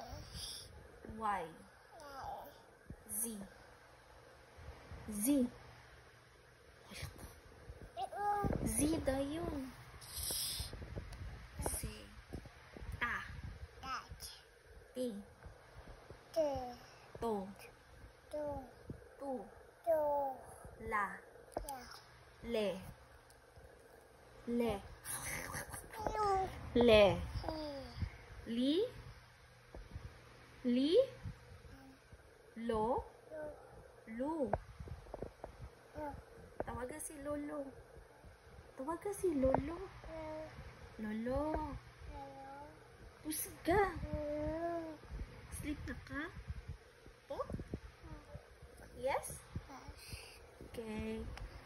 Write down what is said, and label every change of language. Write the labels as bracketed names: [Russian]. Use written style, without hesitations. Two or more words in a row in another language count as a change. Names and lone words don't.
[Cebuano] Y. Z. Z dayon. Si. Ta. Ti. To. Tu. La. Le. Le. Le. Li. Li. Lo. Lu. Tawagan si Lolo. Tawagan si Lolo. Lolo. Pusga. Sleep na ka? Po? Yes? Okay.